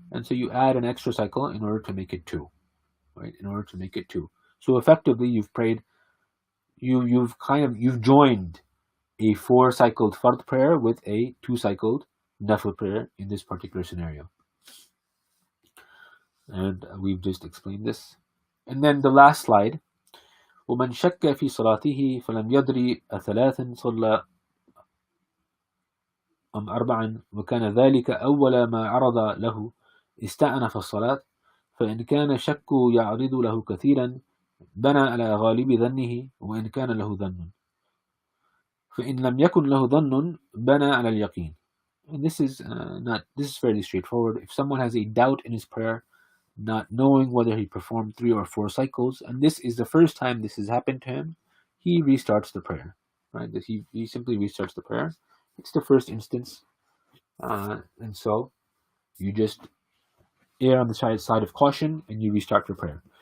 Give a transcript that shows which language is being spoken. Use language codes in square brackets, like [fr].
[en] And so you add an extra cycle in order to make it two. Right? In order to make it two. So effectively you've prayed, you've joined a four-cycled fard prayer with a two-cycled nafil prayer in this particular scenario. And we've just explained this. And then the last slide. [ar] ومن شك في صلاته فلم يدري أثلاث صلى أم أربعا وكان ذلك أول ما عرض له استأنف الصلاة فإن كان الشك يعرض له كثيرا بنى على غالب ظنه وإن كان له ظن فإن لم يكن له ظن بنى على اليقين. [en] And this is fairly straightforward. If someone has a doubt in his prayer, not knowing whether he performed 3 or 4 cycles, and this is the first time this has happened to him, he restarts the prayer. Right? He simply restarts the prayer. It's the first instance, and so you just err on the side of caution and you restart your prayer.